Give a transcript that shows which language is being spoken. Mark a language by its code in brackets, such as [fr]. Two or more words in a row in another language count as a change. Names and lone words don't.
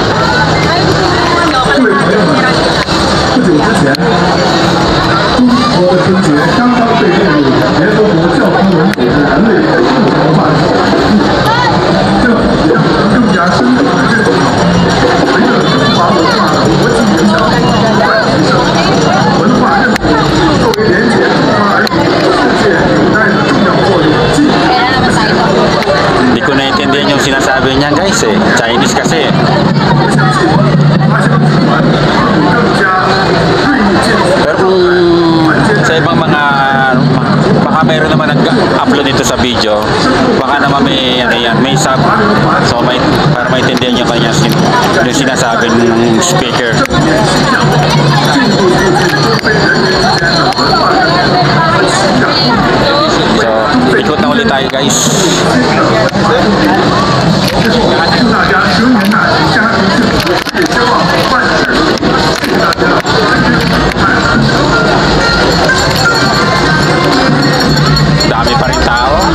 [zh] 各位朋友们，不久之前，中国的春节刚刚被列入联合国教科文组织人类活动文化的这也让我们更加深刻的认识到，随着中华文化的国际影响力不断提升，文化认同作为连接中华儿女世界纽带的重要作用进一步。 [tl] Hindi ko naiintindihan yung sinasabi niya guys eh. Chinese kasi. [zh] 我相信华侨集团会更加锐意建设 [tl] Pero kung sa ibang mga baka mayroon naman nag-upload dito sa video. Baka naman may, ano yan, may sub. So, para maintindihan nyo kanya yung sinasabi ng speaker. So, ikot na ulit tayo guys. [zh] 祝大家牛年大吉，家庭幸福，也希望万事如意。谢谢大家， [tl] Dami pa rin tao.